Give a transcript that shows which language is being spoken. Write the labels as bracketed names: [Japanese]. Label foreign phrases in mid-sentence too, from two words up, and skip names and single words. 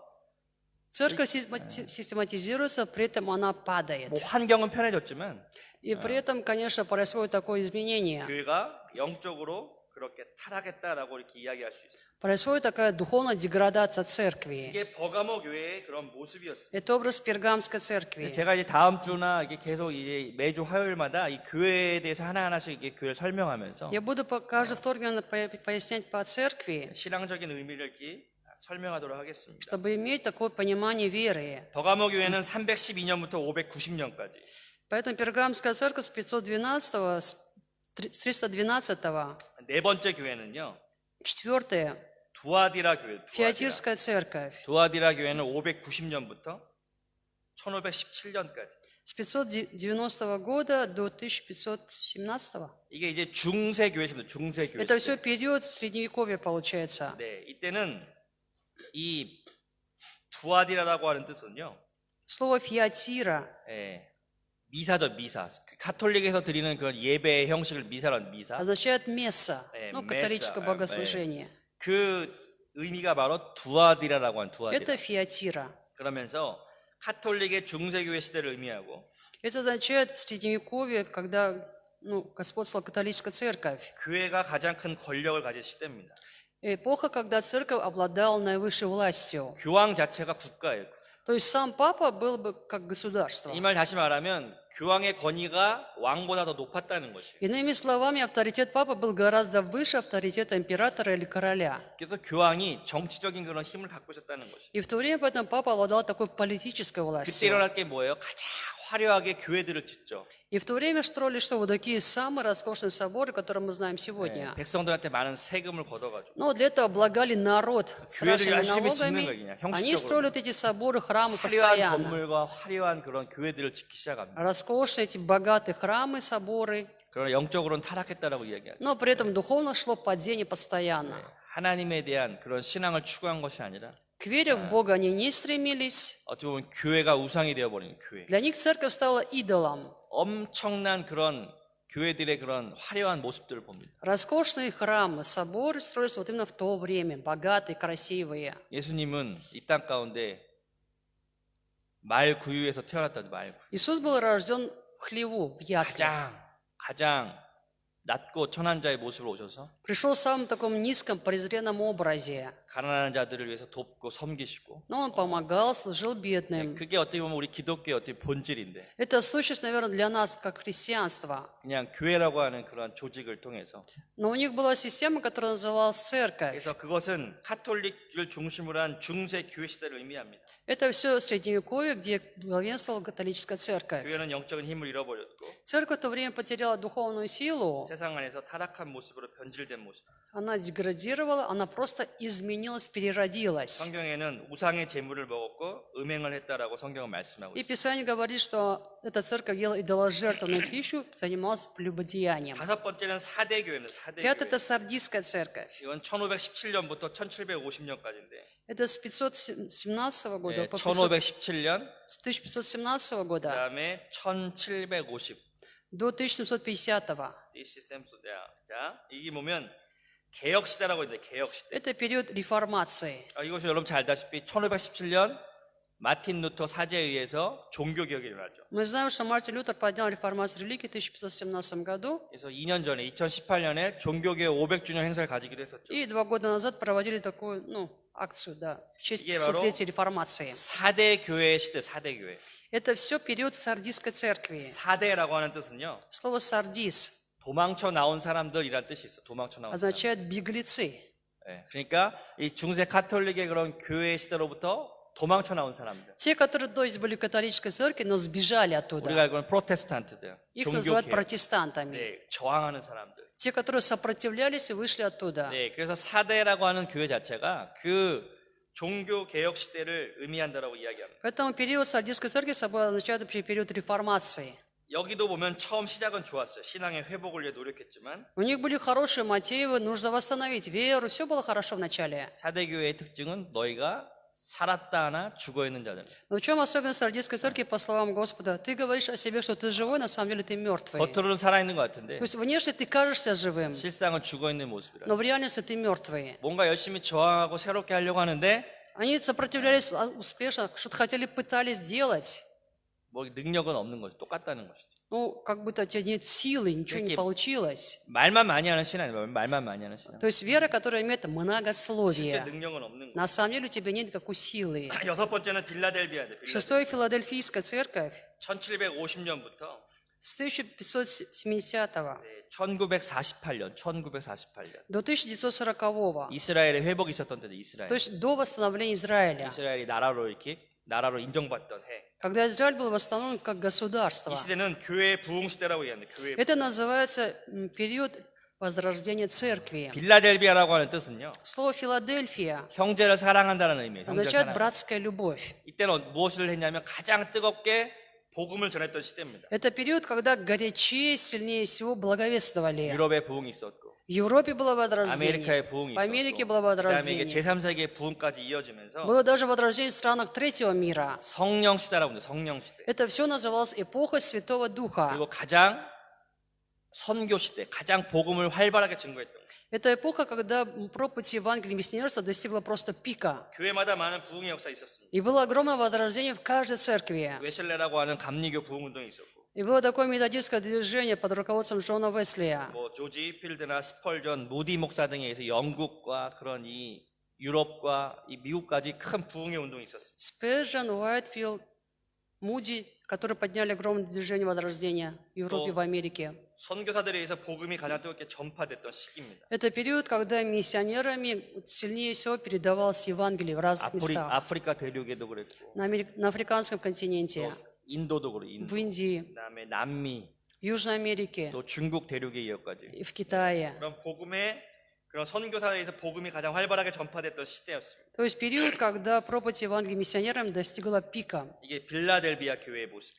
[Russian] Церковь систематизируется, при этом она падает. [Korean] 뭐 환경은 편해졌지만 [Russian] И при этом, конечно, происходит такое изменение. [Korean] 교회가 영적으로 그렇게 타락했다라고 이렇게 이야기할 수 있어요. [Russian] Происходит такая духовная деградация церкви. [Korean] 이게 버가모 교회의 그런 모습이었어요. [Russian] Это образ Пергамской церкви. [Korean] 제가 이제 다음 주나 이게 계속 이제 매주 화요일마다 이 교회에 대해서 하나하나씩 이게 교회를 설명하면서 [Russian] Я буду каждый вторник пояснять по церкви, [Korean] 신앙적인 의미를 이렇게 설명하도록 하겠습니다. [Russian] чтобы иметь такое понимание веры. [Korean] 버가모 교회는 312년부터 590년까지 [Russian] Поэтому Пергамская церковь с 512 с 312 [Korean] 네 번째 교회는요. [Russian] четвертое [Korean] 두아디라 교회. [Russian] Фиатирская церковь [Korean] 두아디라 교회는 590년부터 1517년까지. [Russian] с 590 года до 1517. [Korean] 이게 이제 중세 교회입니다. 중세 교회. [Russian] Это все период средневековья получается. [Korean] 네, 이때는 이 두아디라라고 하는 뜻은요. [Russian] Слово фиатира [Korean] 예, 미사죠, 미사. 그 카톨릭에서 드리는 그런 예배의 형식을 미사라는 미사. [Russian] означает месса, [Korean] 네, [Russian] ну, католическое месса, богослужение. [Korean] 그 의미가 바로 두아디라라고 하는 두아디라. [Russian] Это фиатира. [Korean] 그러면서 카톨릭의 중세교회 시대를 의미하고 [Russian] Это означает средневековье, когда господствовала католическая церковь. [Korean] 교회가 가장 큰 권력을 가진 시대입니다. [Russian] Эпоха, когда церковь обладала наивысшей властью. [Korean] 교황 자체가 국가예요. [Russian] То есть сам папа был бы как государство. [Korean] 이 말 다시 말하면 교황의 권위가 왕보다 더 높았다는 것이에요. [Russian] Иными словами, авторитет папы был гораздо выше авторитета императора или короля. [Korean] 그래서 교황이 정치적인 그런 힘을 갖고 있었다는 것이에요. [Russian] И в то время поэтому папа обладал такой политической [Korean] 그때 [Russian] властью. [Korean] 일어날 게 뭐예요? 가장 화려하게 교회들을 짓죠. [Russian] И в то время строили что? Вот такие самые роскошные соборы, которые мы знаем сегодня. [Korean] 백성들한테 많은 세금을 걷어가지고 [Russian] Но для этого облагали народ страшными [Korean] 열심히 짓는 [Russian] налогами. [Korean] 거예요, 그냥, [Russian] Они [Korean] 형식적으로. [Russian] строили вот эти соборы, храмы [Korean] 화려한 [Russian] постоянно. [Korean] 건물과 화려한 그런 교회들을 짓기 시작합니다. [Russian] Роскошные эти богатые храмы, соборы. [Korean] 그러나 영적으로는 타락했다라고 이야기하죠. [Russian] Но при этом духовно шло падение постоянно. [Korean] 하나님에 대한 그런 신앙을 추구한 것이 아니라 [Russian] К вере в Бога они не стремились. [Korean] 어떻게 보면 교회가 우상이 되어버리는 교회. [Russian] Для них церковь стала идолом. [Korean] 엄청난 그런 교회들의 그런 화려한 모습들을 봅니다. [Russian] Роскошные храмы, соборы строились вот именно в то время, богатые, красивые. [Korean] 예수님은 이 땅 가운데 말 구유에서 태어났다죠. 말 구유. [Russian] Иисус был рожден в хлеву, в яслях. [Korean] 가장 낮고 천한 자의 모습으로 오셔서 [Russian] Пришел в самом таком низком, презренном образе. [Korean] 가난한 자들을 위해서 돕고 섬기시고. [Russian] Но он помогал, служил бедным. [Korean] 그게 어떻게 보면 우리 기독교의 어떻게 본질인데 [Russian] Это сущность, наверное, для нас, как христианство. [Korean] 그냥 교회라고 하는 그런 조직을 통해서 [Russian] Но у них была система, которая называлась церковь. [Korean] 그래서 그것은 카톨릭을 중심으로 한 중세 교회 시대를 의미합니다. [Russian] Это все средневековье, где главенствовала католическая церковь. [Korean] 교회는 영적인 힘을 잃어버렸고 [Russian] Церковь в то время потеряла духовную силу, [Korean] 세상 안에서 타락한 모습으로 변질된 모습. [Russian] она деградировала, она просто изменилась, переродилась. [Korean] 성경에는 우상의 제물을 먹었고 음행을 했다라고 성경은 말씀하고 [Russian] И [Korean] 있어요. [Russian] Писание говорит, что эта церковь ела идоложертвенную пищу, занималась прелюбодеянием. [Korean] 다섯 번째는 사대교회입니다. [Russian] Пятое – это [Korean] 사대교회. [Russian] сардийская церковь. [Korean] 이건 1517년부터 1750년까지인데 [Russian] Это с 517 года [Korean] 네, [Russian] по [Korean] 1517년 [Russian] с 1517 года [Korean] 그다음에 1750 [Russian] до 1750. [Korean] 자, 이게 보면 개혁 시대라고 있는데 개혁 시대. [Russian] Это период реформации. [Korean] 이것이 여러분 잘 알다시피 1517년 마틴 루터 사제에 의해서 종교 개혁이 일어나죠. [Russian] Мы знаем, что Мартин Лютер поднял реформацию религии в 1517 году, [Korean] 그래서 2년 전에 2018년에 종교 개혁 500주년 행사를 가지기로 했었죠. [Russian] и 2 года назад проводили такую, акцию, да, в честь [Korean] 이게 바로 [Russian] 500-летия реформации. [Korean] 4대 교회 시대, 4대 교회. [Russian] Это все период сардийской церкви. [Korean] 4대라고 하는 뜻은요. [Russian] Слово «сардис» [Korean] 도망쳐 나온 사람들이란 뜻이 있어. 도망쳐 나온 사람. [Russian] означает «беглецы». [Korean] 네, 그러니까 이 중세 카톨릭의 그런 교회 시대로부터 도망쳐 나온 사람들. [Russian] Те, которые, то есть, были в католической церкви, но сбежали [Korean] 우리가 [Russian] оттуда. [Korean] 알고 있는 프로테스탄트들. [Russian] Их [Korean] 종교 [Russian] называют [Korean] 개혁. [Russian] протестантами. [Korean] 네, 저항하는 사람들. [Russian] Те, которые сопротивлялись и вышли оттуда. [Korean] 네, 그래서 4대라고 하는 교회 자체가 그 종교 개혁 시대를 의미한다라고 이야기합니다. [Russian] Поэтому период сардийской церкви собой означает вообще период реформации. [Korean] 여기도 보면 처음 시작은 좋았어요. 신앙의 회복을 위해 노력했지만 [Russian] У них были хорошие мотивы, нужно восстановить веру, все было хорошо в начале. [Korean] 4대 교회의 특징은 너희가 살았다 하나 죽어 있는 자들. [Russian] Но в чем особенность сардийской церкви, по словам Господа? Ты говоришь о себе, что ты живой, на самом деле ты мертвый. [Korean] 겉으로는 살아있는 것 같은데 [Russian] То есть внешне ты кажешься живым, [Korean] 실상은 죽어 있는 모습이라. [Russian] но в реальности ты мертвый. [Korean] 뭔가 열심히 저항하고 새롭게 하려고 하는데 [Russian] Они сопротивлялись успешно, что-то хотели, пытались делать. [Korean] 뭐 능력은 없는 거죠. 똑같다는 것이죠. [Russian] Как будто у тебя нет силы, ничего не Такие- получилось. [Korean] 말만 많이 하는 신앙 아니에요. 말만 많이 하는 신앙. [Russian] То есть вера, которая имеет [Korean] 실제 [Russian] многословие. [Korean] 능력은 없는 거. [Russian] На самом деле у тебя нет никакой силы. [Korean] 여섯 번째는 빌라델비아인데 [Russian] Шестое Филадельфийская церковь [Korean] 1750년부터 [Russian] с 1570 [Korean] 1948년 [Russian] до 1940. [Korean] 이스라엘의 회복이 있었던 때죠. 이스라엘. [Russian] То есть до восстановления Израиля, [Korean] 이스라엘이 나라로 인정받던 해. [Russian] когда Израиль был восстановлен как государство. [Korean] 이 시대는 교회의 부흥 시대라고 얘기합니다. 교회. [Russian] Это называется период возрождения церкви. [Korean] 빌라델비아라고 하는 뜻은요. [Russian] Слово Филадельфия [Korean] 형제를 사랑한다는 의미예요. 형제를 [Russian] означает [Korean] 사랑. [Russian] братская любовь. [Korean] 이때는 무엇을 했냐면 가장 뜨겁게 복음을 전했던 시대입니다. [Russian] Это период, когда горячее, сильнее всего благовествовали. [Korean] 유럽에 부흥이 있었고, [Russian] В Европе было возрождение, [Korean] 아메리카에 부흥이 [Russian] в Америке [Korean] 있었고, [Russian] было [Korean] 그다음에 이게 [Russian] возрождение. [Korean] 제3세기의 부흥까지 이어지면서 [Russian] Было даже возрождение в странах третьего мира. [Korean] 성령 시대라고 합니다. 성령 시대. [Russian] Это все называлось эпохой Святого Духа. [Korean] 그리고 가장 선교 시대, 가장 복음을 활발하게 증거했던 거예요. [Russian] Это эпоха, когда проповедь Евангелия миссионерства достигла просто пика. [Korean] 교회마다 많은 부흥의 역사 있었습니다. [Russian] И было огромное возрождение в каждой церкви. [Korean] 웨슬레라고 하는 감리교 부흥 운동이 있었고, [Russian] И было такое методистское движение под руководством Джона Уэслия. [Korean] 뭐 조지 필드나 스펄전, 무디 목사 등에 의해서 영국과 그런 이 유럽과 이 미국까지 큰 부흥의 운동이 있었습니다. [Russian] Спержен, Уайтфилд, Муди, которые подняли огромное движение возрождения в Европе и в Америке. [Korean] 선교사들에 의해서 복음이 가장 뜨겁게 전파됐던 시기입니다. [Russian] Это период, когда миссионерами сильнее всего передавалось Евангелие в разных местах. [Korean] 아프리카 대륙에도 그랬고, [Russian] На африканском континенте, [Korean] 인도도 그렇고, 인도, [Russian] в Индии, [Korean] 그다음에 남미, [Russian] в Южной Америке [Korean] 또 중국 대륙에 이어까지 [Russian] и в Китае. [Korean] 그런 복음의 그런 선교사들에 의해서 복음이 가장 활발하게 전파됐던 시대였습니다. [Russian] То есть период, когда проповедь Евангелия миссионерам достигла пика. [Korean] 이게 빌라델비아 교회의 모습이에요.